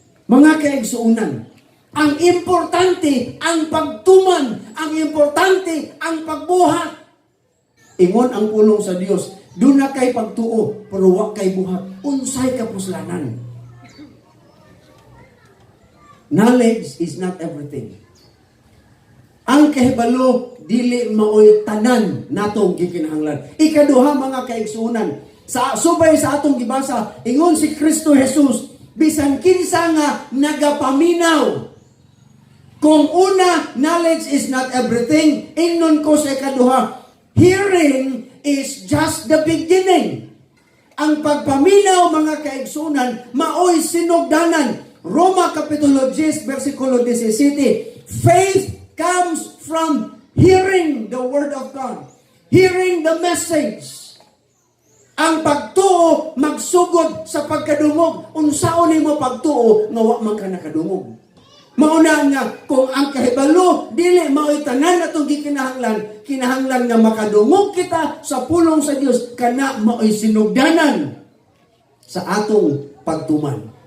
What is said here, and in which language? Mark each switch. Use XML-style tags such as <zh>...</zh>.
<ceb>Mga kaigsuunan, ang importante ang pagtuman, ang importante ang pagbuhat. Ingon ang pulong sa Dios, doon na kay pagtuo, pero wa kay buhat. Unsay kapuslanan.</ceb> <en>Knowledge is not everything.</en> <ceb>Ang kahibalo, dili maoy tanan natong gikinahanglan. Ikaduha mga kaigsuunan, subay sa atong gibasa, ingon si Kristo Jesus, bisan kinsa nga nagapaminaw. Kung una,</ceb> <en>knowledge is not everything,</en> <ceb>ingnon ko sa ikaduha,</ceb> <en>hearing is just the beginning.</en> <ceb>Ang pagpaminaw mga kaigsunan, maoy sinugdanan. Roma kapitulo 10 bersikulo 17.</ceb> <en>Faith comes from hearing the word of God. Hearing the message.</en> <ceb>Ang pagtuo magsugod sa pagkadungog. Unsaon nimo pagtuo nga wa man ka nakadungog. Mauna nga, kung ang kahibalo, dili mao'y tanan atong kinahanglan nga makadungog kita sa pulong sa Dios, kana mao'y sinugdanan sa atong pagtuman.</ceb>